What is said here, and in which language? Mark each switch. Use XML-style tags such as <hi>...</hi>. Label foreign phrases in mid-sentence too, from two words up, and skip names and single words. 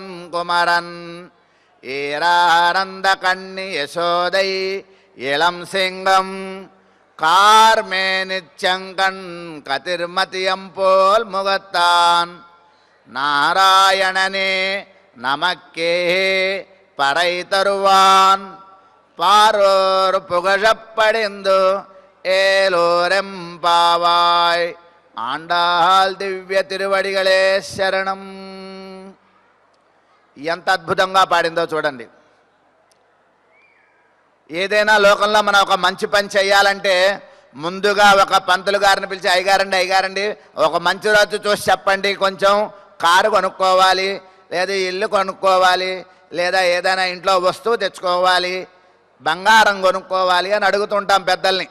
<ta>குமரன் ஈரானந்த கண்ணி யசோதை இளம் சிங்கம் கார்மேனிச்சங்கண் கதிர்மதியம் போல் முகத்தான் நாராயணனே நமக்கே பறை தருவான் பாரோர் புகழப்படிந்து ஏலோரெம்பாவாய் ஆண்டாள் திவ்ய திருவடிகளே சரணம்.</ta> <te>ఎంత అద్భుతంగా పాడిందో చూడండి. ఏదైనా లోకంలో మనం ఒక మంచి పని చేయాలంటే ముందుగా ఒక పంతులు గారిని పిలిచి అయ్యగారండి ఒక మంచి రోజు చూసి చెప్పండి, కొంచెం కారు కొనుక్కోవాలి, లేదా ఇల్లు కొనుక్కోవాలి, లేదా ఏదైనా ఇంట్లో వస్తువు తెచ్చుకోవాలి, బంగారం కొనుక్కోవాలి అని అడుగుతుంటాం పెద్దల్ని.</te>